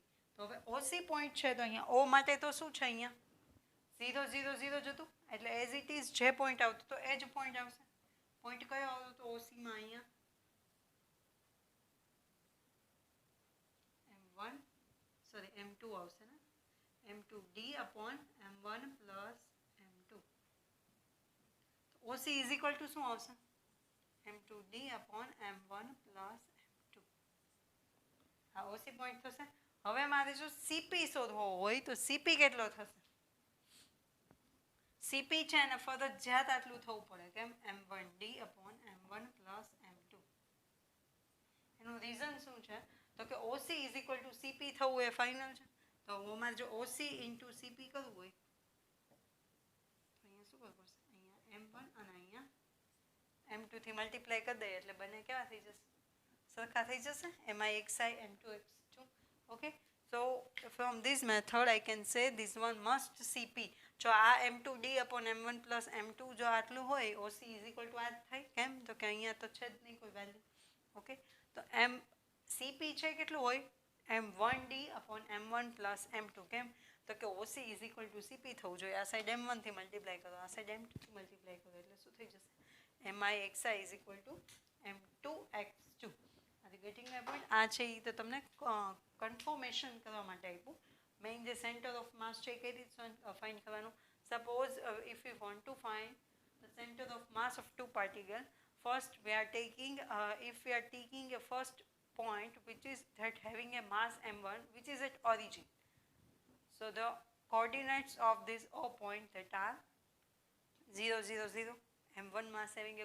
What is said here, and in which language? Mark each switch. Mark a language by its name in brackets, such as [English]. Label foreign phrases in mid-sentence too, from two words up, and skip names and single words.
[Gujarati] તો હવે ઓસી પોઈન્ટ છે તો અહીંયા ઓ માટે તો શું છે? અહીંયા 0 0 0 જતું, એટલે [English] as it is [Gujarati] જે પોઈન્ટ આવતું તો એ જ પોઈન્ટ આવશે. પોઈન્ટ કયો આવતો તો ઓસીમાં? અહીંયા m1 સોરી m2 આવશે ને, [English] m2d upon m1 plus m2. OC is equal to [Gujarati] શું આવશે? [English] m2d upon m1 plus m2. [Gujarati] આ OC પોઈન્ટ થશે. હવે મારે જો CP શોધવો હોય તો CP કેટલો થશે? CP છે એને ફરજિયાત આટલું થવું પડે, કેમ? [English] m1d upon m1 plus m2. [Gujarati] એનું રીઝન શું છે? તો કે [English] OC is equal to CP [Gujarati] થવું એ ફાઇનલ છે. તો મારે જો [English] OC into CP [Gujarati] કરવું હોય તો અહીંયા શું કરવું પડશે? m1 અને અહીંયા m2 થી મલ્ટીપ્લાય કરી દઈએ એટલે બંને કેવા થઈ જશે? સરખા થઈ જશે. mixi m2 x2. [English] okay, so from this method I can say this one must CP. [Gujarati] જો આ [English] m2d upon m1 plus m2 [Gujarati] જો આટલું હોય, [English] OC is equal to [Gujarati] આ જ થાય. કેમ? તો કે અહીંયા તો છે જ નહીં કોઈ વેલ્યુ. ઓકે, તો CP છે કેટલું હોય? [English] m1d upon m1 plus m2 [Gujarati] કેમ તો કે [English] OC is equal to CP [Gujarati] થવું જોઈએ આ સાઈડ m1 થી મલ્ટીપ્લાય કરો આ સાઈડ m2 થી મલ્ટીપ્લાય કરો એટલે શું થઈ જશે [English] mixi is equal to m2x2 are you getting my point [Gujarati] આ છે ઈ તો તમને કન્ફર્મેશન કરવા માટે આપ્યું મેઇન જે [English] center of mass [Gujarati] છે કઈ રીતે ફાઇન્ડ કરવાનું સપોઝ [English] if we want to find the center of mass of two particles first we are taking if we are taking a first point which is that having a mass m1 which is at origin so the coordinates of this O point that are 0 0 0 m1 mass having